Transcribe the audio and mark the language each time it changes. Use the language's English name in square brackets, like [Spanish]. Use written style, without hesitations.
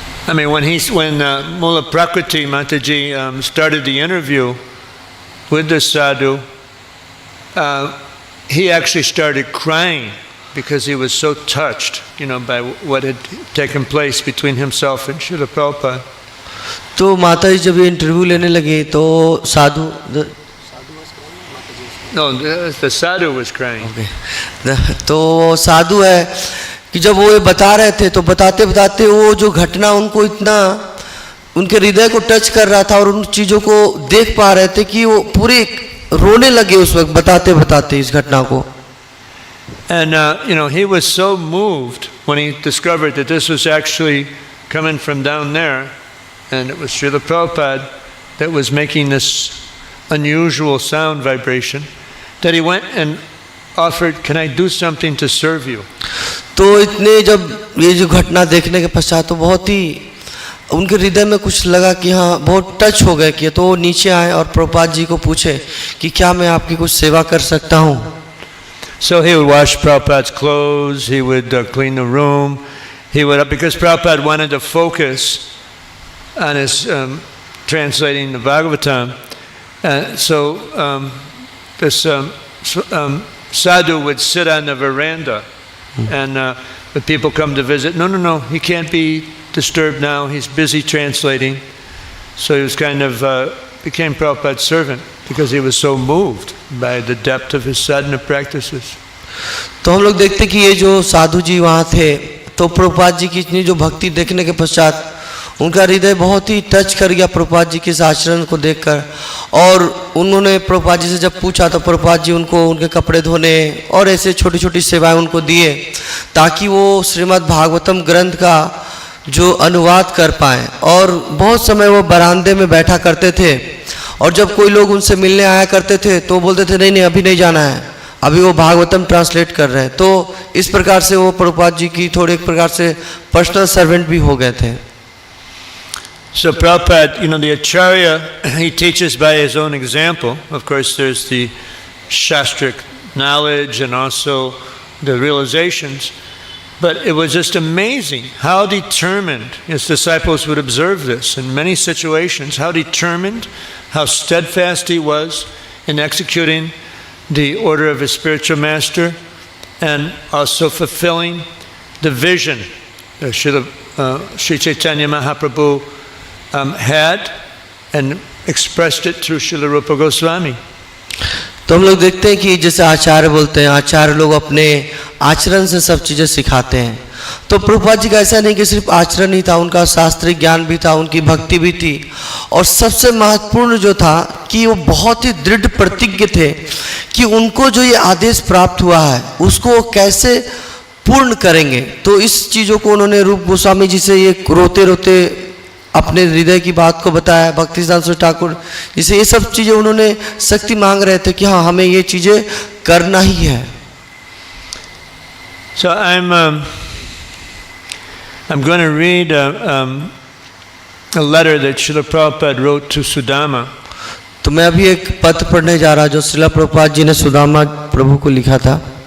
[English] I mean, when Mula Prakriti Mataji started the interview with the sadhu, he actually started crying because he was so touched, by what had taken place between himself and Srila Prabhupada. [Hindi] तो माता जी जब ये interview लेने लगे तो साधु [English] No, the sadhu was crying. [Hindi] तो साधु है कि जब वो ये बता रहे थे तो बताते बताते वो जो घटना उनको इतना उनके हृदय को टच कर रहा था और उन चीज़ों को देख पा रहे थे कि वो पूरे रोने लगे उस वक्त बताते बताते इस घटना को। [English] And, he was so moved when he discovered that this was actually coming from down there, and it was Srila Prabhupada that was making this unusual sound vibration, that he went and offered, "Can I do something to serve you?" [Hindi] तो इतने जब ये जो घटना देखने के पश्चात तो बहुत ही उनके हृदय में कुछ लगा कि हाँ बहुत टच हो गए कि, तो वो नीचे आए और प्रभुपाद जी को पूछे कि क्या मैं आपकी कुछ सेवा कर सकता हूँ. [English] So he would wash Prabhupada's clothes, he would clean the room, he would, because Prabhupada wanted to focus on his translating the Bhagavatam, so this sadhu would sit on the veranda, and when people come to visit, no, he can't be disturbed now, he's busy translating. So he was kind of became Prabhupada's servant because he was so moved by the depth of his sadhana practices. [Hindi] तो हम लोग देखते कि ये जो साधु जी वहाँ थे, तो प्रभुपाद जी की इतनी जो भक्ति देखने के पश्चात उनका हृदय बहुत ही टच कर गया प्रभुपाद जी के इस आचरण को देखकर. और उन्होंने प्रभुपाद जी से जब पूछा तो प्रभुपाद जी उनको उनके कपड़े धोने और ऐसे छोटी छोटी सेवाएं उनको दिए ताकि वो श्रीमद् भागवतम ग्रंथ का जो अनुवाद कर पाएँ. और बहुत समय वो बरामदे में बैठा करते थे, और जब कोई लोग उनसे मिलने आया करते थे तो बोलते थे नहीं अभी नहीं जाना है, अभी वो भागवतम ट्रांसलेट कर रहे हैं. तो इस प्रकार से वो प्रभुपाद जी की थोड़े एक प्रकार से पर्सनल सर्वेंट भी हो गए थे. [English] So Prabhupada, the Acharya, he teaches by his own example. Of course, there's the shastric knowledge and also the realizations. But it was just amazing how determined his disciples would observe this in many situations, how determined, how steadfast he was in executing the order of his spiritual master and also fulfilling the vision that Sri Chaitanya Mahaprabhu had and expressed it through Srila Rupa Goswami. [Hindi] तो हम लोग देखते हैं कि जैसे आचार्य बोलते हैं, आचार्य लोग अपने आचरण से सब चीज़ें सिखाते हैं. तो प्रभुपाद जी का ऐसा नहीं कि सिर्फ आचरण ही था, उनका शास्त्रीय ज्ञान भी था, उनकी भक्ति भी थी, और सबसे महत्वपूर्ण जो था कि वो बहुत ही दृढ़ प्रतिज्ञ थे कि उनको जो ये आदेश प्राप्त हुआ है उसको वो कैसे पूर्ण करेंगे. तो इस चीज़ों को उन्होंने रूप गोस्वामी जी से ये रोते रोते अपने हृदय की बात को बताया. भक्ति सिद्धांत सरस्वती ठाकुर जिसे ये सब चीज़ें उन्होंने शक्ति मांग रहे थे कि हाँ हमें ये चीज़ें करना ही है. [English] So I'm going to read a letter that Srila Prabhupada wrote to Sudama. [Hindi] तो मैं अभी एक पत्र पढ़ने जा रहा जो श्रीला प्रभुपाद जी ने सुदामा प्रभु को लिखा था.